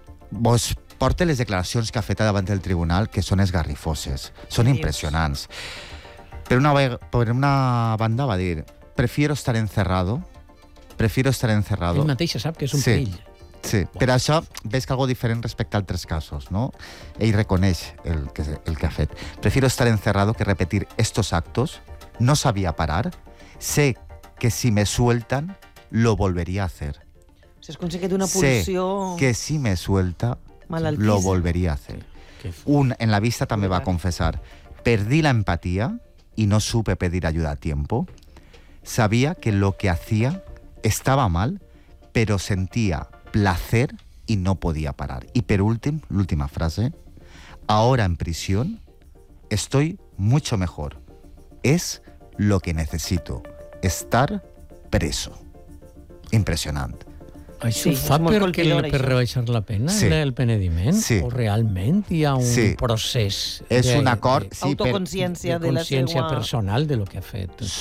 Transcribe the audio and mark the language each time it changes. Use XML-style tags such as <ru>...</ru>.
<ca>Vos porte les declaracions que ha fet davant del tribunal, que són esgarrifoses, són impressionants. Per una banda va dir:</ca> <es>prefiero estar encerrado.</es> <ca>Ell mateix sap que és un perill. Sí, per això veig que algo diferent respecte a altres casos, no? Ell reconeix el que ha fet.</ca> <es>Prefiero estar encerrado que repetir estos actos. No sabía parar. Sé que si me sueltan, lo volvería a hacer.</es> <ca>Si has conseguit una pulsió...</ca> <es>Sé que si me suelta, lo volvería a hacer.</es> <ca>En la vista també va confessar:</ca> <es>perdí la empatía y no supe pedir ayuda a tiempo. Sabía que lo que hacía estaba mal, pero sentía... placer y no podía parar. Y por último, la última frase: ahora en prisión estoy mucho mejor. Es lo que necesito, estar preso. Impresionante.</es> <ca>Això fa per rebaixar la pena, el penediment? Sí. O realment hi ha un procés... És un acord... Autoconsciència de la seva... Consciència personal de lo que ha fet.</ca>